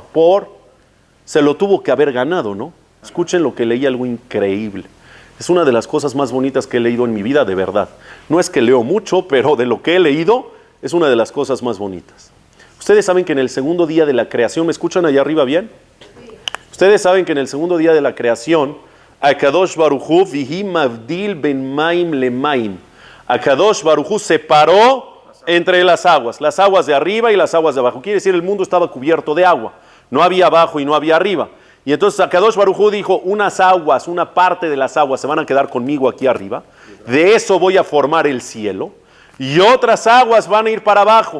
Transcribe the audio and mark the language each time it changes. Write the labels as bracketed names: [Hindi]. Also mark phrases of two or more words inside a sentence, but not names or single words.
[Spanish] Se lo tuvo que haber ganado, ¿no? Escuchen lo que leí, algo increíble. Es una de las cosas más bonitas que he leído en mi vida, de verdad. No es que leo mucho, pero de lo que he leído, es una de las cosas más bonitas. Ustedes saben que en el segundo día de la creación, ¿me escuchan allá arriba bien? Sí. Ustedes saben que en el segundo día de la creación, [Hebrew] הקדוש ברוך הוא ויהי מבדיל בין מים למים. [Spanish] HaKadosh Baruj Hu separó entre las aguas de arriba y las aguas de abajo. Quiere decir, el mundo estaba cubierto de agua. No había abajo y no había arriba. Y entonces HaKadosh Baruj Hu dijo, unas aguas, una parte de las aguas se van a quedar conmigo aquí arriba. De eso voy a formar el cielo. Y otras aguas van a ir para abajo.